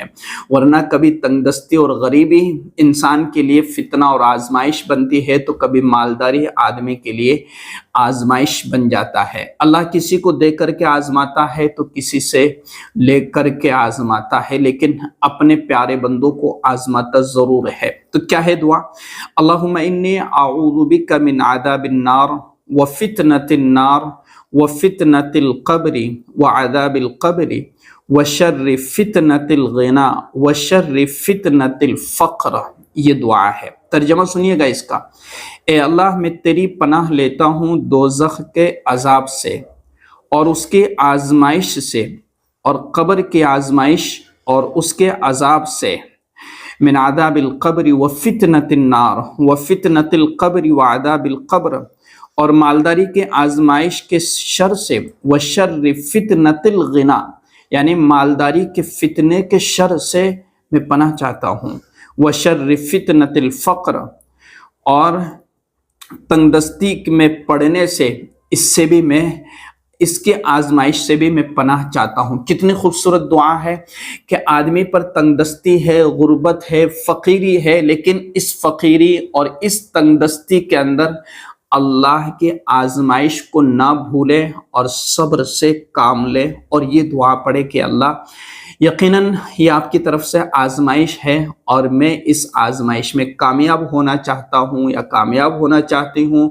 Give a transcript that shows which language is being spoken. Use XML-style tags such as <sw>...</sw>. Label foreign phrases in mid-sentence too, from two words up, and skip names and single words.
<ur>ورنہ کبھی تنگدستی اور غریبی انسان کے لیے فتنہ اور آزمائش بنتی ہے، تو کبھی مالداری آدمی کے لیے آزمائش بن جاتا ہے. اللہ کسی کو دے کر کے آزماتا ہے تو کسی سے لے کر کے آزماتا ہے، لیکن اپنے پیارے بندوں کو آزماتا ضرور ہے. تو کیا ہے دعا?</ur> <ar>اللهم إني أعوذ بك من عذاب النار وفتنة النار وفتنة القبر وعذاب القبر وشر فتنة الغنى وشر فتنة الفقر.</ar> <ur>یہ دعا ہے۔ ترجمہ سنیے گا اس کا. اے اللہ، میں تیری پناہ لیتا ہوں دوزخ کے عذاب سے اور اس کے آزمائش سے اور قبر کی آزمائش اور اس کے عذاب سے.</ur> <ar>من عذاب القبر وفتنة النار وفتنة القبر وعذاب القبر,</ar> <ur>اور مالداری کے آزمائش کے شر سے,</ur> <ar>وشر فتنة الغنى,</ar> <ur>یعنی مالداری کے فتنے کے شر سے میں پناہ چاہتا ہوں.</ur> <ar>وشر فتنة الفقر,</ar> <ur>اور تنگدستی میں پڑنے سے، اس سے بھی میں، اس کے آزمائش سے بھی میں پناہ چاہتا ہوں. کتنی خوبصورت دعا ہے کہ آدمی پر تنگدستی ہے، غربت ہے، فقیری ہے، لیکن اس فقیری اور اس تنگدستی کے اندر اللہ کے آزمائش کو نہ بھولے اور صبر سے کام لے اور یہ دعا پڑھے کہ اللہ، یقیناً یہ آپ کی طرف سے آزمائش ہے اور میں اس آزمائش میں کامیاب ہونا چاہتا ہوں یا کامیاب ہونا چاہتی ہوں.</ur>